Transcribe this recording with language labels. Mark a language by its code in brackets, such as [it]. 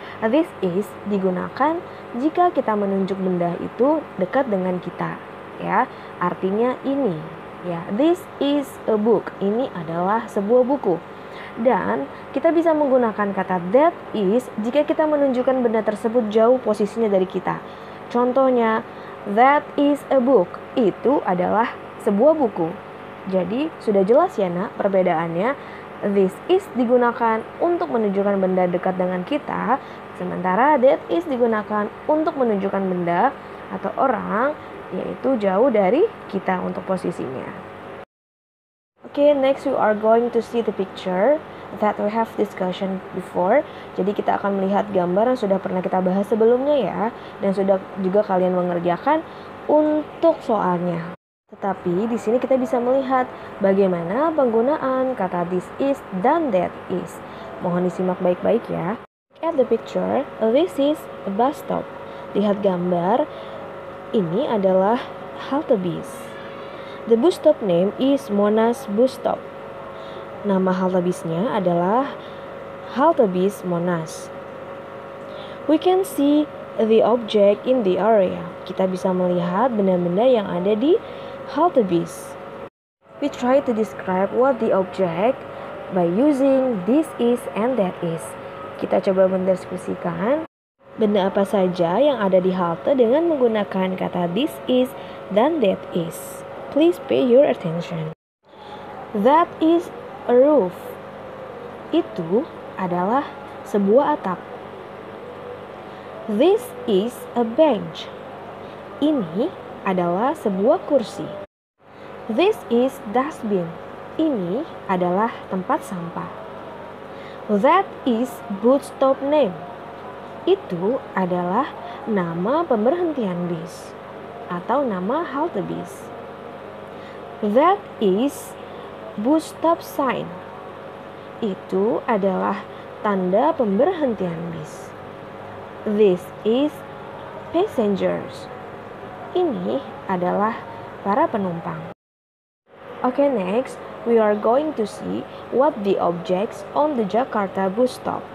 [id] This is digunakan jika kita menunjuk benda itu dekat dengan kita, ya. Artinya ini, ya. [en] This is a book. [id] Ini adalah sebuah buku. Dan kita bisa menggunakan kata that is jika kita menunjukkan benda tersebut jauh posisinya dari kita. [en] Contohnya, that is a book. [id] Itu adalah sebuah buku. Jadi sudah jelas ya nak perbedaannya. This is digunakan untuk menunjukkan benda dekat dengan kita, sementara that is digunakan untuk menunjukkan benda atau orang yaitu jauh dari kita untuk posisinya. [en] Okay, next we are going to see the picture that we have discussion before. [id] Jadi kita akan melihat gambar yang sudah pernah kita bahas sebelumnya ya, dan sudah juga kalian mengerjakan untuk soalnya. Tetapi di sini kita bisa melihat bagaimana penggunaan kata this is dan that is. Mohon disimak baik-baik ya. [en] At the picture, this is a bus stop. [id] Lihat gambar, ini adalah halte bis. [en] The bus stop name is Monas Bus Stop. [id] Nama halte bisnya adalah halte bis Monas. [en] We can see the object in the area. [id] Kita bisa melihat benda-benda yang ada di halte bis. [en] We try to describe what the object by using this is and that is. [id] Kita coba mendeskripsikan benda apa saja yang ada di halte dengan menggunakan kata this is dan that is. [en] Please pay your attention. That is a roof. [id] Itu adalah sebuah atap. [en] This is a bench. [id] Ini adalah sebuah kursi. [en] This is dustbin. [id] Ini adalah tempat sampah. [en] That is bus stop name. [id] Itu adalah nama pemberhentian bis atau nama halte bis. [en] That is bus stop sign. [id] Itu adalah tanda pemberhentian bis. [en] This is passengers. [id] Ini adalah para penumpang. [en] Okay, next we are going to see what the objects on the Jakarta bus stop.